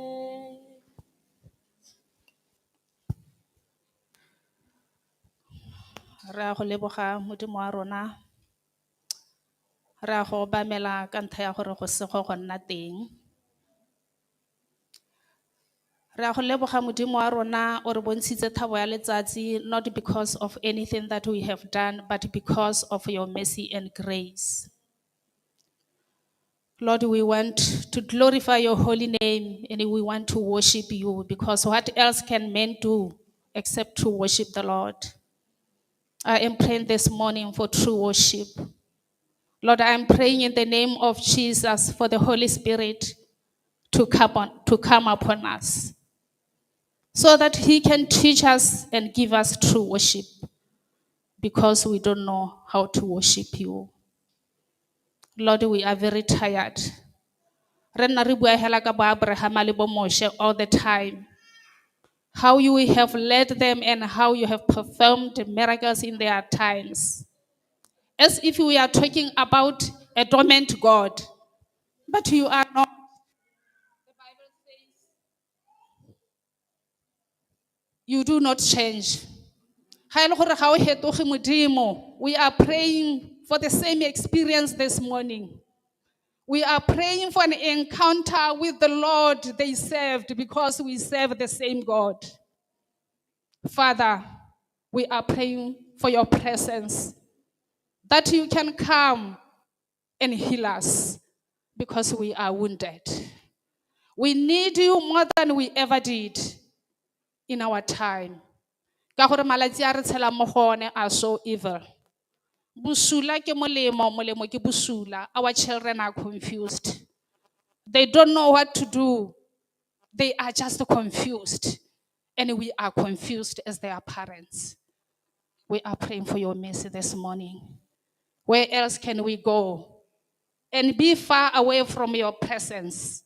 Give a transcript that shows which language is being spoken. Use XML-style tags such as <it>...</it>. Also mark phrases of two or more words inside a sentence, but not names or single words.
<tn>Re a go leboga Modimo wa rona, re a go obamela ka ntlha ya gore go sego go nna teng. Re a go leboga Modimo wa rona o re bontshitse thabo ya letsatsi,</tn> <en>not because of anything that we have done, but because of your mercy and grace. Lord, we want to glorify your holy name and we want to worship you, because what else can men do except to worship the Lord? I am praying this morning for true worship. Lord, I am praying in the name of Jesus for the Holy Spirit to come upon us, so that he can teach us and give us true worship, because we don't know how to worship you. Lord, we are very tired.</en> <tn>Re nna re bua hela ka bo Abraham le bo Moshe</tn> <en>all the time, how you have led them and how you have performed miracles in their times, as if we are talking about a dormant God, but you are not. The Bible says you do not change.</en> <tn>Ha e le gore ga o hetoge Modimo,</tn> <en>we are praying for the same experience this morning. We are praying for an encounter with the Lord they served, because we serve the same God. Father, we are praying for your presence, that you can come and heal us, because we are wounded. We need you more than we ever did in our time.</en> <tn>Ka gore malatsi a re tshelang mo go one</tn> <en>are so evil.</en> <tn>Busula ke molemo, molemo ke busula.</tn> <en>Our children are confused. They don't know what to do. They are just confused. And we are confused as their parents. We are praying for your mercy this morning. Where else can we go? And be far away from your presence.</en>